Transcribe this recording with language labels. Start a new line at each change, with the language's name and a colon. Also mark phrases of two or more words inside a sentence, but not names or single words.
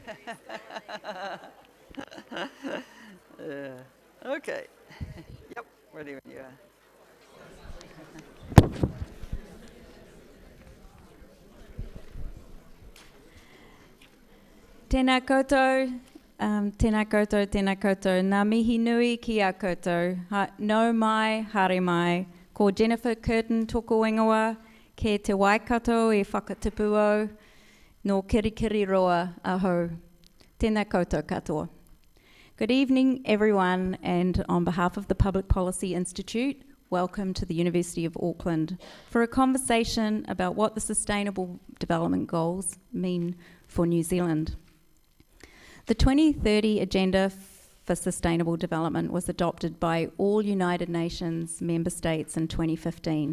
English: Okay. Yep, ready when you are.
Māori: Tēnā koutou, tēnā koutou, tēnā koutou, ngā mihi nui ki a koutou, nau mai, haere mai, ko Jennifer Curtin toko ingoa, ke te waikato e whakatipu au, no kirikiri roa aho. Tēnā koutou katoa.
English: Good evening, everyone, and on behalf of the Public Policy Institute, welcome to the University of Auckland for a conversation about what the Sustainable Development Goals mean for New Zealand. The 2030 Agenda for Sustainable Development was adopted by all United Nations member states in 2015.